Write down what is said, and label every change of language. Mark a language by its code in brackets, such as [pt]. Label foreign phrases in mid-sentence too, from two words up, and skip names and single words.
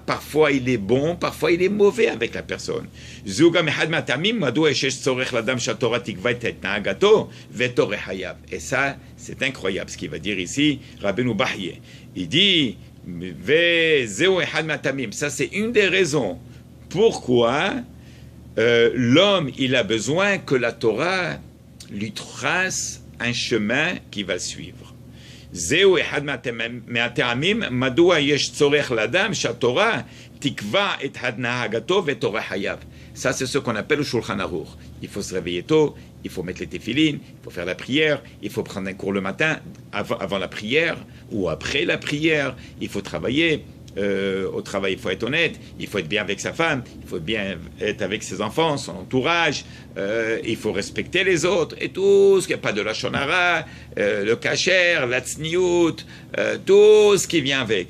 [fr] Parfois, il est bon, parfois, il est mauvais avec la personne. Et ça, c'est incroyable ce qu'il va dire ici, Rabbeinu Bahye. Il dit, ça, c'est une des raisons pourquoi l'homme, il a besoin que la Torah lui trace un chemin qu'il va suivre. [he] זהו אחד מהטעמים מדוע יש צורך לאדם שהתורה תקבע את הנהגתו ואת אורח חייו. [fr] Ça, c'est ce qu'on appelle le Shulchan Aruch. Il faut se réveiller tôt, il faut mettre les téfilines, il faut faire la prière, il faut prendre un cours le matin, avant la prière ou après la prière, il faut travailler. Au travail, il faut être honnête, il faut être bien avec sa femme, il faut bien être avec ses enfants, son entourage, il faut respecter les autres, et tout ce qui n'est pas de la shonara, le kasher, la tsniout, tout ce qui vient avec.